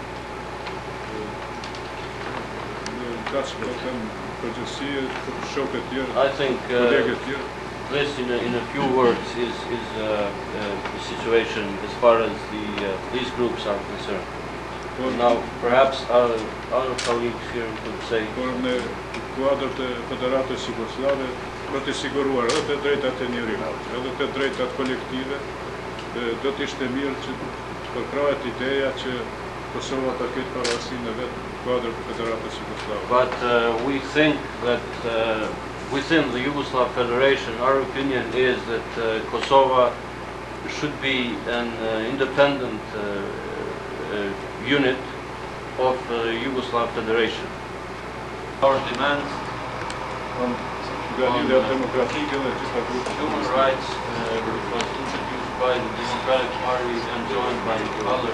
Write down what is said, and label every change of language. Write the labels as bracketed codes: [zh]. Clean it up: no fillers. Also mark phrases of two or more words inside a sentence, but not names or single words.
[en] I think this, in a few words, is the situation as far as these groups are concerned. Now, perhaps our colleagues here could say. [sq] Të siguruar edhe të drejtat e njerit, edhe të drejtat kolektive, do të ishte mirë që përkrahet ideja që Kosova ta ketë parasinë e vet kuadër të Federatës Jugoslave. [en] But we think that within the Yugoslav Federation, our opinion is that Kosova should be an independent unit of the Yugoslav Federation. Our demands on human rights, which was introduced by the Democratic Party and joined by other.